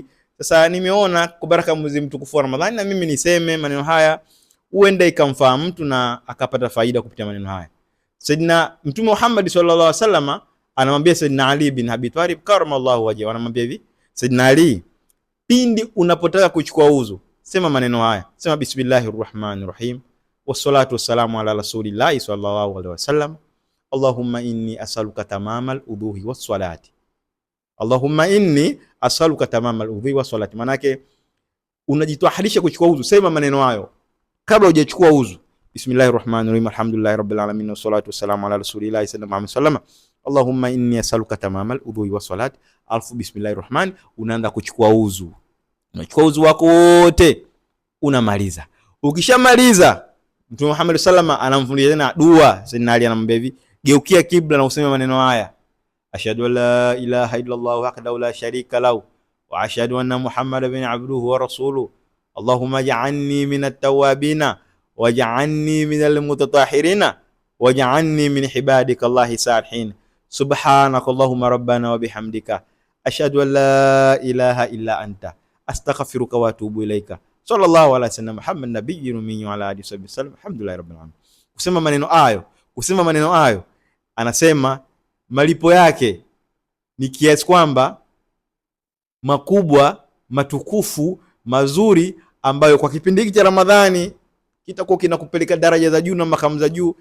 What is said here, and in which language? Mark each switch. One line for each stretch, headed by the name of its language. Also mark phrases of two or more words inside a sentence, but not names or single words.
Swahili: Sasa nimeona kwa baraka mwezi mtukufu wa Ramadhani na mimi niseme maneno haya, huenda ikamfaa mtu na akapata faida kupitia maneno haya. Sayyidina Mtume Muhammad
Arabic: صلى الله عليه وسلم
Swahili: anamwambia Sayyidina Ali bin Abi Talib
Arabic: كرم الله وجهه,
Swahili: anamwambia hivi: Sayyidina Ali, pindi unapotaka kuchukua udhu, sema maneno haya, sema
Arabic: بسم الله الرحمن الرحيم والصلاة والسلام على رسول الله صلى الله عليه وسلم اللهم إني أسألك تمام الوضوء والصلاة. اللهم إني أسألك تمام الوضوء والصلاة.
Swahili: Manake unajitwaharisha kuchukua udhu, sema maneno hayo kabla hujachukua udhu.
Arabic: بسم الله الرحمن الرحيم الحمد لله رب العالمين والصلاة والسلام على رسول الله صلى الله عليه وسلم اللهم إني أسألك تمام الوضوء والصلاة. ألف بسم الله الرحمن,
Swahili: unaanza kuchukua udhu. Unachukua udhu wako wote, unamaliza. Ukishamaliza, Mtume Muhammad
Arabic: صلى الله عليه وسلم
Swahili: anamfundisha tena dua. Sayyidina Ali anamwambia hivi: geukia kibla na useme maneno haya:
Arabic: أشهد أن لا إله إلا الله وحده لا شريك له وأشهد أن محمدا عبده ورسوله اللهم اجعلني من التوابين واجعلني من المتطهرين واجعلني من عبادك الله الصالحين سبحانك اللهم ربنا وبحمدك أشهد أن لا إله إلا أنت أستغفرك وأتوب إليك صلى الله عليه وسلم محمد نبي أمي وعلى آله وسلم الحمد لله رب العالمين.
Swahili: Kusema maneno hayo anasema malipo yake ni kiasi kwamba makubwa, matukufu, mazuri, ambayo kwa kipindi hiki cha Ramadhani kitakuwa kinakupeleka daraja za juu na makamu za juu.